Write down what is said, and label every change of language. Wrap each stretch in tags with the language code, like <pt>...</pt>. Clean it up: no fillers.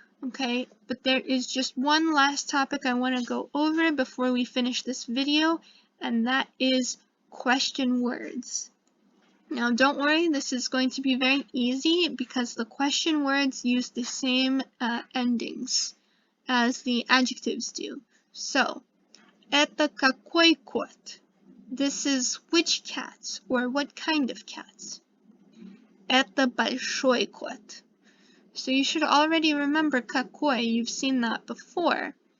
<en>Okay, but there is just one last topic I want to go over before we finish this video, and that is question words. Now don't worry, this is going to be very easy because the question words use the same endings as the adjectives do.</en> <ru>So, это какой кот?</ru> <en>This is which cat, or what kind of cat?</en> <ru>Это большой кот.</ru> <en>So you should already remember какой, you've seen that before.</en>